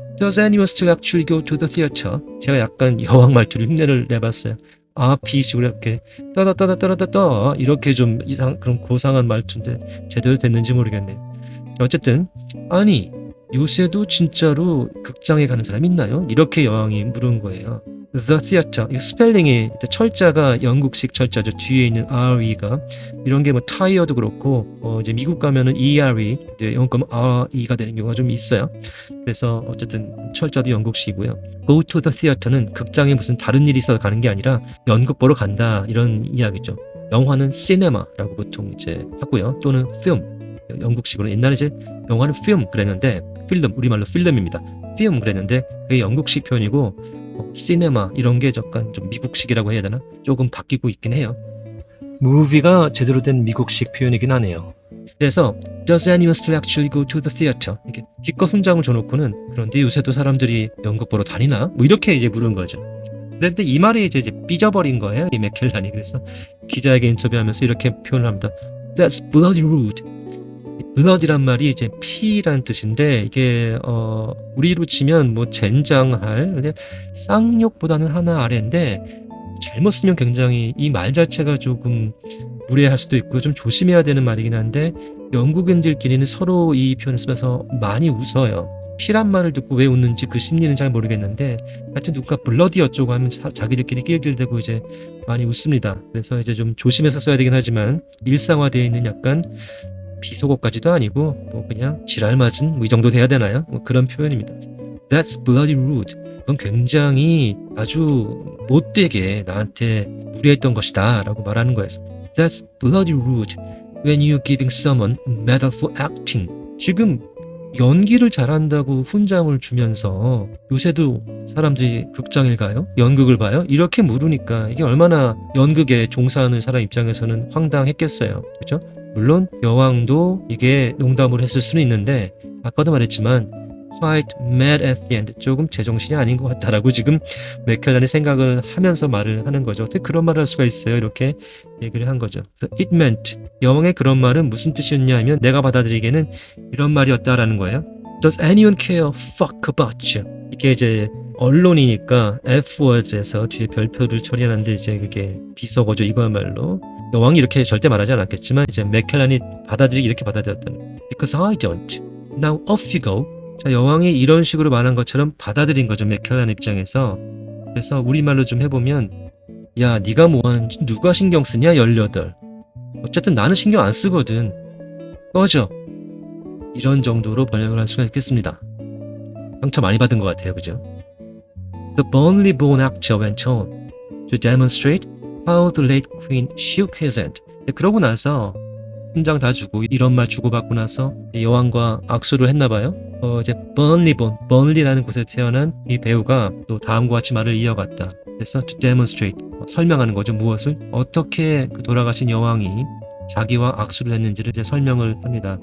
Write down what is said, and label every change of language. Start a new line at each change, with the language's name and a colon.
English: Does anyone still actually go to the theater?
Korean: 제가 약간 여왕 말투를 흉내를 내봤어요. 비식으로 이렇게 떠 이렇게 좀 그런 고상한 말투인데 제대로 됐는지 모르겠네요. 어쨌든 아니 요새도 진짜로 극장에 가는 사람 있나요? 이렇게 여왕이 물은 거예요.
English: The theater.
Korean: 이 스펠링이 철자가 영국식 철자죠. 뒤에 있는 RE가 이런 게 뭐 tired도 그렇고 이제 미국 가면은 ERE, 이제 영국 가면 RE가 되는 경우가 좀 있어요. 그래서 어쨌든 철자도 영국식이고요.
English: Go to the theater
Korean: 는 극장에 무슨 다른 일이 있어서 가는 게 아니라 연극 보러 간다 이런 이야기죠. 영화는 시네마라고 보통 이제 하고요. 또는 film 영국식으로 옛날에 이제 영화는 film 그랬는데 필름 우리말로 필름입니다. film 그랬는데 그게 영국식 표현이고 시네마 이런 게 약간 좀 미국식이라고 해야 되나? 조금 바뀌고 있긴 해요. 무비가 제대로 된 미국식 표현이긴 하네요.
English: 그래서 Does anyone still actually go to the theater?
Korean: 이렇게 기껏 훈장을 줘놓고는 그런데 요새도 사람들이 연극 보러 다니나? 뭐 이렇게 이제 물은 거죠. 그런데 이 말이 이제 삐져버린 거예요. 이 맥켈란이. 그래서 기자에게 인터뷰하면서 이렇게 표현을 합니다.
English: That's bloody rude.
Korean: blood이란 말이 이제 피란 뜻인데 이게 우리로 치면 뭐 젠장할 근데 쌍욕보다는 하나 아래인데 잘못 쓰면 굉장히 이 말 자체가 조금 무례할 수도 있고 좀 조심해야 되는 말이긴 한데 영국인들끼리는 서로 이 표현을 쓰면서 많이 웃어요. 피란 말을 듣고 왜 웃는지 그 심리는 잘 모르겠는데 하여튼 누가 블러디 어쩌고 하면 자기들끼리 낄낄대고 이제 많이 웃습니다. 그래서 이제 좀 조심해서 써야 되긴 하지만 일상화되어 있는 약간 비속어까지도 아니고 뭐 그냥 지랄맞은 뭐 이 정도 돼야 되나요? 뭐 그런 표현입니다.
English: That's bloody rude.
Korean: 그건 굉장히 아주 못되게 나한테 무례했던 것이다 라고 말하는 거예요.
English: That's bloody rude when you're giving someone a medal for acting.
Korean: 지금 연기를 잘한다고 훈장을 주면서 요새도 사람들이 극장에 가요? 연극을 봐요? 이렇게 물으니까 이게 얼마나 연극에 종사하는 사람 입장에서는 황당했겠어요. 그죠? 물론 여왕도 이게 농담으로 했을 수는 있는데 아까도 말했지만
English: quite mad at the end
Korean: 조금 제정신이 아닌 것 같다라고 지금 맥켈란이 생각을 하면서 말을 하는 거죠. 어떻게 그런 말을 할 수가 있어요? 이렇게 얘기를 한 거죠.
English: It meant
Korean: 여왕의 그런 말은 무슨 뜻이었냐 하면 내가 받아들이기에는 이런 말이었다라는 거예요.
English: Does anyone care fuck about you?
Korean: 이게 이제 언론이니까 F-word에서 뒤에 별표를 처리하는데 이제 그게 비속어죠. 이거야말로 여왕이 이렇게 절대 말하지 않았겠지만 이제 맥켈란이 받아들이기 이렇게 받아들였다는
English: Because I don't. Now off you go.
Korean: 자, 여왕이 이런 식으로 말한 것처럼 받아들인 거죠. 맥켈란 입장에서. 그래서 우리말로 좀 해보면 야 네가 뭐하는지 누가 신경 쓰냐 18. 어쨌든 나는 신경 안 쓰거든. 꺼져. 이런 정도로 번역을 할 수가 있겠습니다. 상처 많이 받은 것 같아요. 그죠?
English: The Burnley born actor went on to demonstrate how the late queen shook his hand.
Korean: 그러고 나서 훈장 다 주고 이런 말 주고받고 나서 여왕과 악수를 했나봐요. 이제 Burnley라는 곳에 태어난 이 배우가 또 다음과 같이 말을 이어갔다. 그래서 to demonstrate 설명하는 거죠. 무엇을 어떻게 그 돌아가신 여왕이 자기와 악수를 했는지를 이제 설명을 합니다.